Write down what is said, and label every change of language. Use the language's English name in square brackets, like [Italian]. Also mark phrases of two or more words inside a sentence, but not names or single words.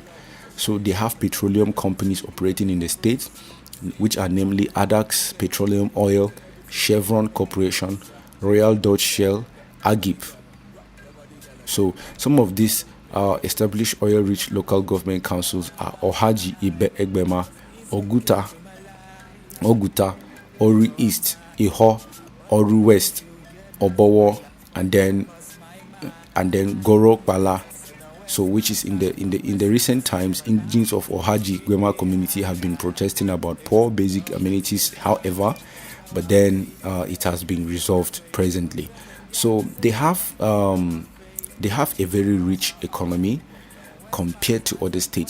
[English] So they have petroleum companies operating in the state, which are namely Adax Petroleum Oil, Chevron Corporation, Royal Dutch Shell, Agip. So some of these established oil-rich local government councils are Ohaji Egbema, Oguta, Ori East, Iho, Oru West, Obowo, and then Goro Bala. So which is in the recent times, indigenes of Ohaji Gwema community have been protesting about poor basic amenities, however, but then it has been resolved presently. So they have a very rich economy compared to other states.